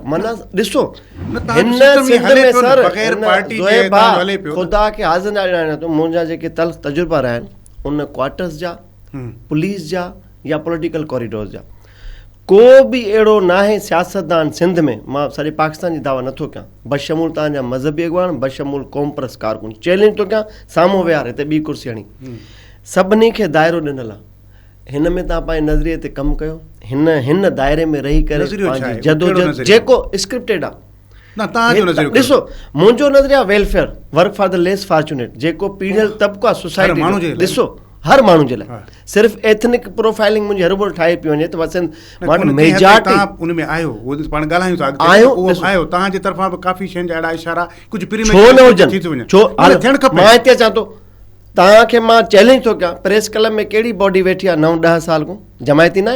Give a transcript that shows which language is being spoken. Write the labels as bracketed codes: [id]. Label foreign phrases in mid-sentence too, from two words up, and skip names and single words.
[sd] माना ॾिसो ख़ुदा खे हाज़िर न ॼाणे थो, मुंहिंजा जेके तल्ख़ तजुर्बा रहिया आहिनि उन क्वार्टर्स जा, पुलिस जा या [en] political corridors [sd] जा, को बि अहिड़ो न आहे सियासतदान सिंध में, मां सॼे पाकिस्तान जी दावा नथो कयां, बशमूल तव्हांजा मज़हबी अॻवान, बशमूल क़ौम परस्त कारकुन, चैलेंज थो कयां साम्हूं विहार हिते ॿी कुर्सी हणी, सभिनी खे दाइरो ॾिनल आहे। हिन में तव्हां पंहिंजे नज़रिए ते कमु कयो, हिन दायरे में रही करे जदोजहद जेको स्क्रिप्टेड आहे। ॾिसो मुंहिंजो नज़रिया [en] welfare, work for the less fortunate, [sd] जेको पीढ़ियल तबिको आहे सोसाइटी, ॾिसो हर माण्हू जे लाइ, सिर्फ़ु [en] ethnic profiling [sd] मुंहिंजी हर बार ठाहे पई वञे त बसि मेजॉरिटी उन में आयो, पाण ॻाल्हायूं था आयो, तव्हांजे तरफ़ां बि काफ़ी शयुनि जा अहिड़ा इशारा कुझु छो न हुजनि, छो मां हिते अचां थो तव्हांखे मां चैलेंज थो कयां, [en] press club [sd] में कहिड़ी बॉडी वेठी आहे 9-10 साल खां, जमायती न आहिनि?